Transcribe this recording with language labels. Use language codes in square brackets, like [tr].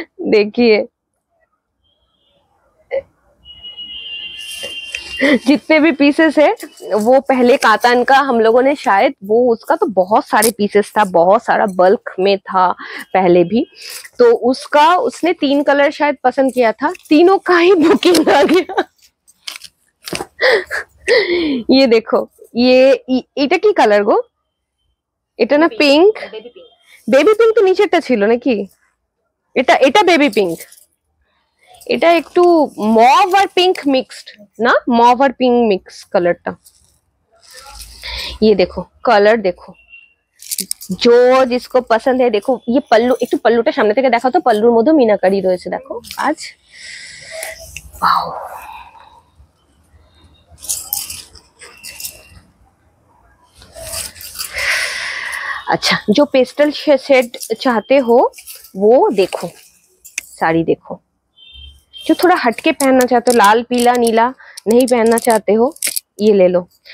[hi] देखिए जितने भी पीसेस है वो पहले कातान का हम लोगों ने शायद, वो उसका तो बहुत सारे पीसेस था, बहुत सारा बल्क में था पहले भी, तो उसका उसने 3 कलर शायद पसंद किया था, तीनों का ही बुकिंग आ गया। ये देखो, ये [bn] এটা কি কালার গো? এটা না পিঙ্ক, বেবি পিঙ্ক তো নিচেরটা ছিল নাকি? এটা এটা বেবি পিঙ্ক, এটা একটু মভ আর পিঙ্ক মিক্সড না, মভ আর পিঙ্ক মিক্স কালারটা। [hi] ये देखो कलर देखो, जो जिसको पसंद है। देखो ये पल्लू, [bn] একটু পল্লুটা সামনে থেকে দেখাও তো, পল্লুর মধ্যে মিনাকারি রয়েছে দেখো आज। [hi] वाओ, अच्छा जो पेस्टल शेड चाहते हो वो देखो, साड़ी देखो। जो थोड़ा हटके पहनना चाहते हो, लाल पीला नीला नहीं पहनना चाहते हो, ये ले लो।